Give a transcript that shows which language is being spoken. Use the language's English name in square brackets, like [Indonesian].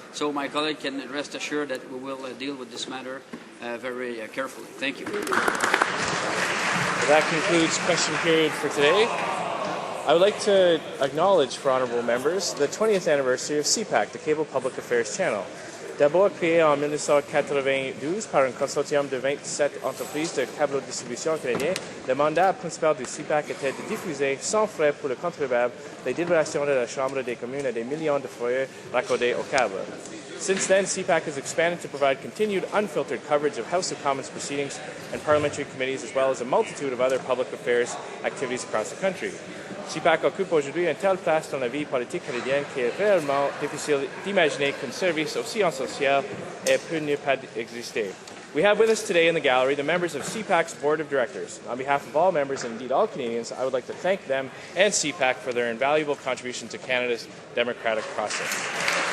[English] So my colleague can rest assured that we will deal with this matter very carefully. Thank you. That concludes question period for today. I would like to acknowledge for honourable members the 20th anniversary of CPAC, the Cable Public Affairs Channel. [French] D'abord créé en 1992 par un consortium de 27 entreprises de câble-distribution canadiens, le mandat principal du CPAC était de diffuser sans frais pour le contribuable les délibérations de la Chambre des communes et des millions de foyers raccordés au câble. [English] Since then, CPAC has expanded to provide continued unfiltered coverage of House of Commons proceedings and parliamentary committees, as well as a multitude of other public affairs activities across the country. [French] CPAC occupe aujourd'hui une telle place dans la vie politique canadienne qu'il est réellement difficile d'imaginer qu'un service aussi essentiel peut ne pas exister. [English] We have with us today in the gallery the members of CPAC's Board of Directors. On behalf of all members and indeed all Canadians, I would like to thank them and CPAC for their invaluable contribution to Canada's democratic process.